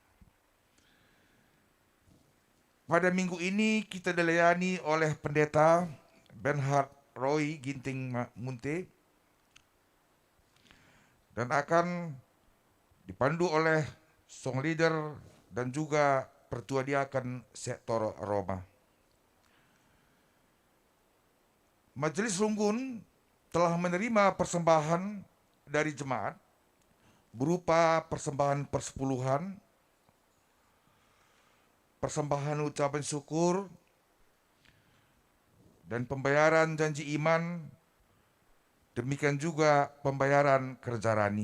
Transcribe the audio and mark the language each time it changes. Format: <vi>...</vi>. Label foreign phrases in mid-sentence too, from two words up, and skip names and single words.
<id>Pada minggu ini kita dilayani oleh Pendeta Bernhard Roy Ginting Munte dan akan dipandu oleh</id> <en>song leader</en> <id>dan juga pertua diaken sektor Roma. Majelis Runggun telah menerima persembahan dari jemaat berupa persembahan persepuluhan, persembahan ucapan syukur, dan pembayaran janji iman, demikian juga pembayaran kerja rani.</id>